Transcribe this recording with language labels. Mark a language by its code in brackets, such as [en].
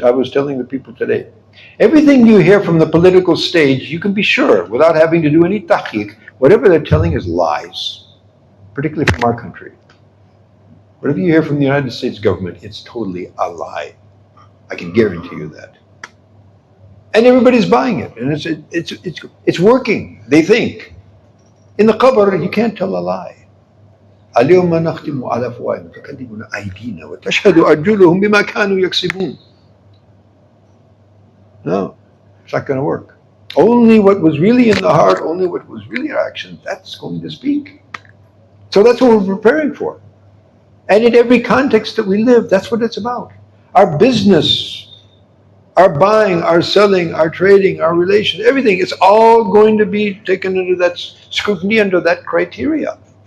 [en] I was telling the people today, everything you hear from the political stage, you can be sure, without having to do any tahqiq, whatever they're telling is lies, particularly from our country. Whatever you hear from the United States government, it's totally a lie. I can guarantee you that. And everybody's buying it, and it's working, they think. In the qabr, you can't tell a lie. [ar] اليوم نختم على أفواههم وتكلمنا أيدينا وتشهد أرجلهم بما كانوا يكسبون. [en] No, it's not going to work. Only what was really in the heart, only what was really our action, that's going to speak. So that's what we're preparing for. And in every context that we live, that's what it's about. Our business, our buying, our selling, our trading, our relations, everything, it's all going to be taken under that scrutiny, under that criteria.